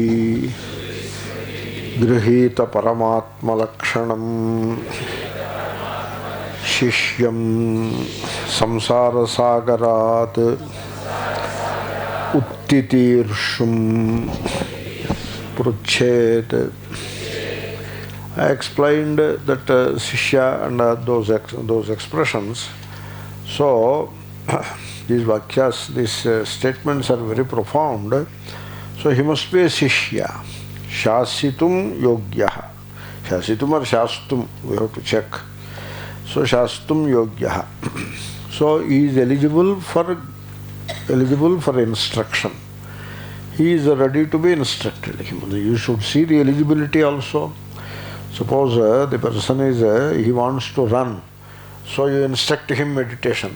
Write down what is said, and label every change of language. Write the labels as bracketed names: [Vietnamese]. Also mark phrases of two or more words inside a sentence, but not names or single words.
[Sanskrit] गृहीतपरमात्मलक्षणं शिष्यं संसारसागरात् उत्तितीर्षुं पृच्छेत्. [English] I explained that Shishya and those expressions. So these vakyas, these statements are very profound. So he must be a Shishya. [Sanskrit] शासितुं योग्यः. [English] Shasitum or shastum, we have to check. [Sanskrit] So शास्तुं योग्यः. [English] So he is eligible for instruction. He is ready to be instructed. You should see the eligibility also. Suppose the person is, he wants to run, so you instruct him meditation.